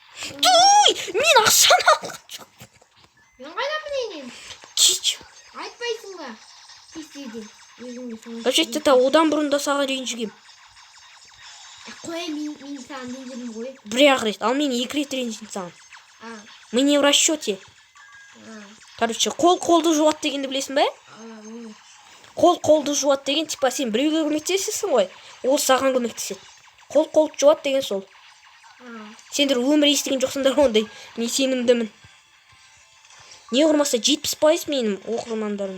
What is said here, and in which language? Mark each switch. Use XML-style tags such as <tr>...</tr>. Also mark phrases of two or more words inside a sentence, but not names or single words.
<kk>Туй! Мен ақшаны алған жоқ. Мен қайдан білейін? Кеш. Айтпайсың ба? Кестейді. Вообще-то одан бұрын да саған ренжігем. Қой, мен саған ренжідім ғой. Бір-ақ рет, ал мен 2 рет ренжідім саған.</kk> <ru>Мы не в расчете.</ru> <kk>Короче, қолды жуат дегенді білесің бе? Қолды жуат деген, типа сен біреуге көмектесесің ғой, ол саған көмектеседі. Қол жуат деген сол. Сендер өмір естіген жоқсыңдар ондай. Мен сенімдімін. Не құрмаса 70% менің оқырмандарым.</kk>